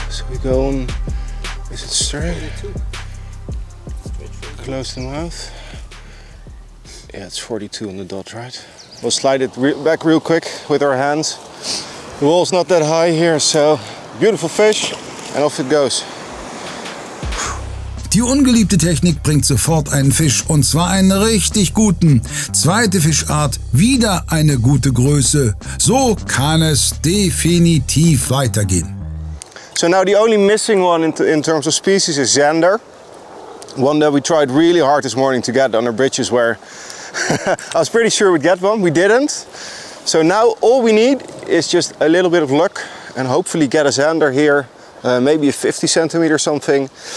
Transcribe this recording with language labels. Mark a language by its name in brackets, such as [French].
[English] We go on, is it straight? Close the mouth. Yeah, it's 42 on the dot, right? We'll slide it back real quick with our hands. The wall's not that high here, so beautiful fish, and off it goes. [German] Die ungeliebte Technik bringt sofort einen Fisch, und zwar einen richtig guten. Zweite Fischart, wieder eine gute Größe. So kann es definitiv weitergehen. [English] So now the only missing one in terms of species is zander. One that we tried really hard this morning to get on our bridges, where I was pretty sure we'd get one. We didn't. So now all we need is just a little bit of luck and hopefully get a zander here, maybe a 50 centimeter something.